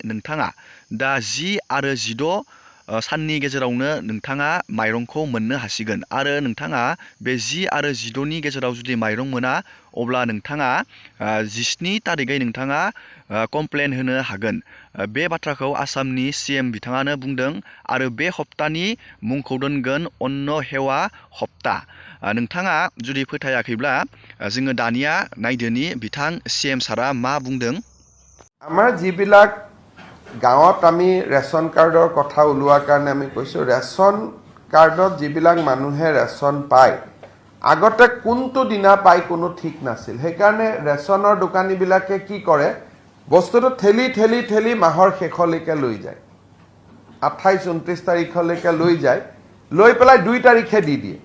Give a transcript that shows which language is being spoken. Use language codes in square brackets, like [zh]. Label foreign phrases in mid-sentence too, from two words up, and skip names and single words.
[brx] नोंथाङा दा 10 आरो 16 साननि गेजेरावनो नोंथाङा माइरंखौ मोननो हासिगोन आरो नोंथाङा बे 10 आरो 16नि गेजेराव जुदि माइरं मोना अब्ला नोंथाङा 17 तारिखै नोंथाङा कमप्लेन होनो हागोन। बे बाथ्राखौ आसामनि CM बिथाङानो बुंदों आरो बे हप्तानि मुंखौ दोनगोन अन्न हेवा हप्ता। नोंथाङा जुदि फोथायाखैब्ला जोङो दानिया नायदोनि बिथां CM सारा मा बुंदों। [as] আমাৰ যিবিলাক গাঁৱত আমি ৰেচন কাৰ্ডৰ কথা ওলোৱাৰ কাৰণে আমি কৈছোঁ, ৰেচন কাৰ্ডত যিবিলাক মানুহে ৰেচন পায় আগতে কোনটো দিনা পায় কোনো ঠিক নাছিল। সেইকাৰণে ৰেচনৰ দোকানীবিলাকে কি কৰে, বস্তুটো ঠেলি ঠেলি ঠেলি মাহৰ শেষলৈকে লৈ যায়, 28-29 তাৰিখলৈকে লৈ যায়, লৈ পেলাই 2 তাৰিখে দি দিয়ে।